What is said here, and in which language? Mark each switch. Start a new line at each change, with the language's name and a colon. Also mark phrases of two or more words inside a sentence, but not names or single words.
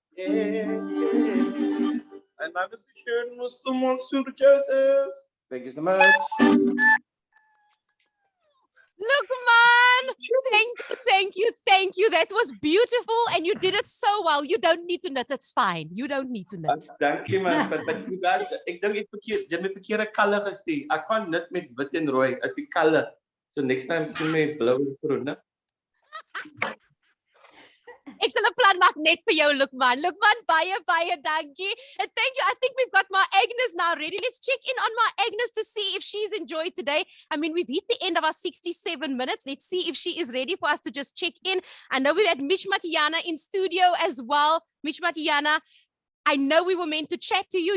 English: And I'm schön musst du Monsieur Joseph. Thank you so much. Loukmaan, thank you. That was beautiful and you did it so well. You don't need to knit, it's fine. You don't need to knit. Dankie man, but you guys,
Afrikaans: ek dink ek verkeerd, jy het my verkeerde color gestuur. Ek kan knit met wit en rooi as die color.
English: So next time
Afrikaans: sien my blou en groen, né? Ek sal 'n plan maak net vir jou, Loukmaan. Loukmaan, baie dankie.
English: And thank you. I think we've got Ma Agnes now ready. Let's check in on Ma Agnes to see if she's enjoyed today. I mean, we've hit the end of our 67 minutes. Let's see if she is ready for us to just check in. I know we had Mitch Matiana in studio as well. Mitch Matiana, I know we were meant to chat to you.